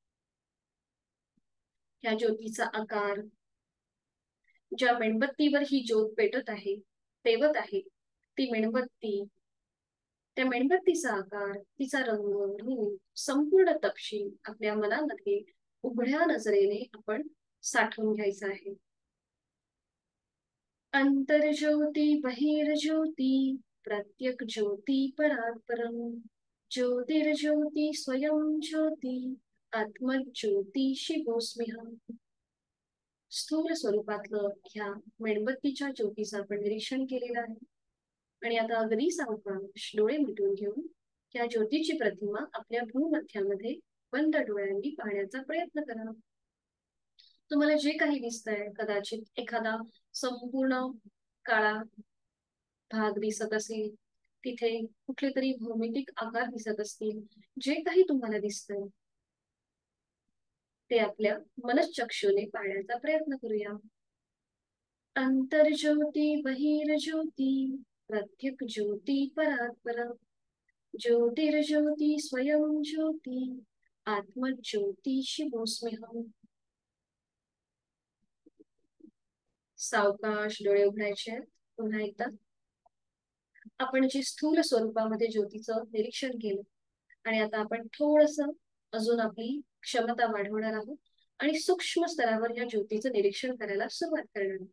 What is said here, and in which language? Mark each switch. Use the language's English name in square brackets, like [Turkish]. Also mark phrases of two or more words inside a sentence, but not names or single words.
[Marathi] या ज्योतीचा आकार, ज्या मेणबत्तीवर ही ज्योत पेटत आहे, तेवत आहे, ती मेणबत्ती, त्या मेणबत्तीचा आकार, तिचा रंग, रूप, संपूर्ण तपशील आपल्या मनामध्ये उघड्या नजरेने आपण साठवून घ्यायचा आहे. [Sanskrit] अंतर्ज्योती बहिर्ज्योती प्रत्यक ज्योती परात् परम ज्योतिर्ज्योती स्वयं ज्योती आत्मज्योती शिवोऽस्म्यहम्. [Marathi] स्थूल स्वरूपातलं ह्या मेणबत्तीच्या ज्योतीचं आपण निरीक्षण केलेलं आहे. आणि आता अगदी सावकाश डोळे मिटून घेऊन या ज्योतीची प्रतिमा आपल्या भूमध्यामध्ये बंद डोळ्यांनी पाहण्याचा प्रयत्न करा. तुम्हाला जे काही दिसतंय, कदाचित एखादा संपूर्ण काळा भाग दिसत असेल, तिथे कुठले तरी भौमितिक आकार दिसत असतील, जे काही तुम्हाला दिसतंय ते आपल्या मनश्चक्षुने पाहण्याचा प्रयत्न करूया. [Sanskrit] अंतर्ज्योती बहिर्ज्योती प्रत्यक ज्योती परात् परम ज्योतिर्ज्योती स्वयं ज्योती आत्मज्योती शिवोऽस्म्यहम्. [Marathi] सावकाश डोळे उघडायचे. पुन्हा एकदा आपण जी स्थूल स्वरूपामध्ये ज्योतीचं निरीक्षण केलं आणि आता आपण थोडस अजून आपली क्षमता वाढवणार आहोत आणि सूक्ष्म स्तरावर या ज्योतीचं निरीक्षण करायला सुरुवात करणार आहोत.